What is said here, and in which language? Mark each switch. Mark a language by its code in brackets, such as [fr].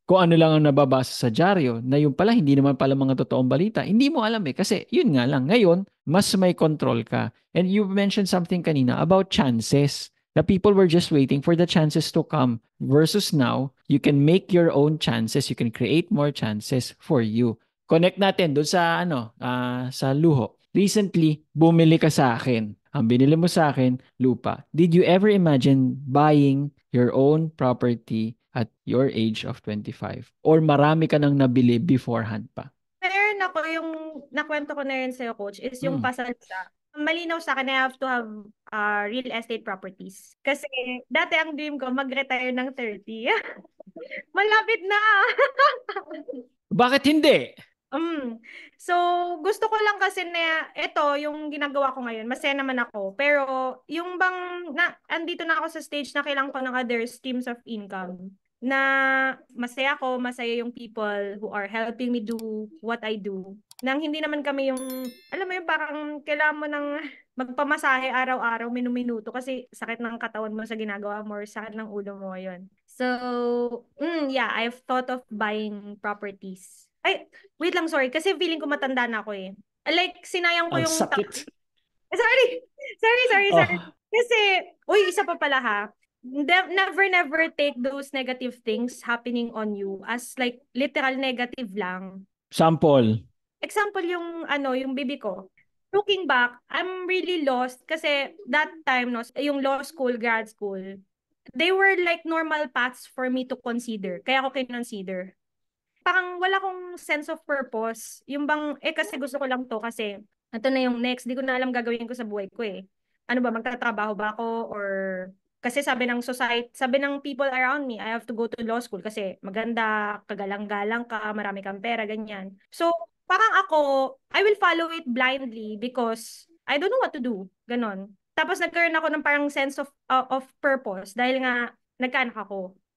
[tl] Kung ano lang ang nababasa sa dyaryo, na yung pala, hindi naman pala mga totoong balita. Hindi mo alam eh. Kasi yun nga lang. Ngayon, mas may control ka. [en] And you mentioned something [tl] kanina [en] about chances. The people were just waiting for the chances to come. Versus now, you can make your own chances. You can create more chances for you. [tl] Connect natin doon sa sa luho. Recently, bumili ka sa akin. Ang binili mo sa akin, lupa. [en] Did you ever imagine buying your own property at your age of 25? [tl] Or marami ka nang nabili beforehand pa? Meron ako yung nakwento ko na rin sa'yo, Coach, is yung pasalsa. Malinaw sa akin, [en] I have to have real estate properties. [tl] Kasi dati ang dream ko, mag-retire ng 30. Malapit na. Bakit hindi? So, gusto ko lang kasi na ito, yung ginagawa ko ngayon, masaya naman ako. Pero, yung bang, andito na ako sa stage na kailangan ko ng [en] other streams of income. [tl] Na masaya ako, masaya yung [en] people who are helping me do what I do. [tl] Nang hindi naman kami yung, alam mo yung parang kailangan mo ng magpamasahe araw-araw, minuminuto kasi sakit ng katawan mo sa ginagawa mo or sakit ng ulo mo yun. [en] So, yeah, I've thought of buying properties. [tl] Ay, [en] wait lang, sorry. [tl] Kasi feeling ko matanda na ako eh. Like, sinayang ko Ang yung... sakit. [en] Sorry. Sorry. Oh. [tl] Kasi, isa pa pala ha. [en] Never take those negative things happening on you as like literal negative [tl] lang. [en] Sample. [tl] Example yung yung bibi ko. [en] Looking back, I'm really lost [tl] kasi [en] that time no, [tl] yung [en] law school, grad school, they were like normal paths for me to consider. [tl] Kaya ako kinonsider. Parang wala akong [en] sense of purpose. [tl] Yung bang, kasi gusto ko lang to kasi ito na yung next. Di ko na alam gagawin ko sa buhay ko eh. Ano ba, magtatrabaho ba ako or kasi sabi ng society, sabi ng people around me, [en] I have to go to law school [tl] kasi maganda, kagalang-galang ka, marami kang pera, ganyan. [en] So, [tl] parang ako, [en] I will follow it blindly because I don't know what to do. [tl] Ganon. Tapos nagkaroon ako ng parang [en] sense of purpose [tl] dahil nga nagkaanak ako.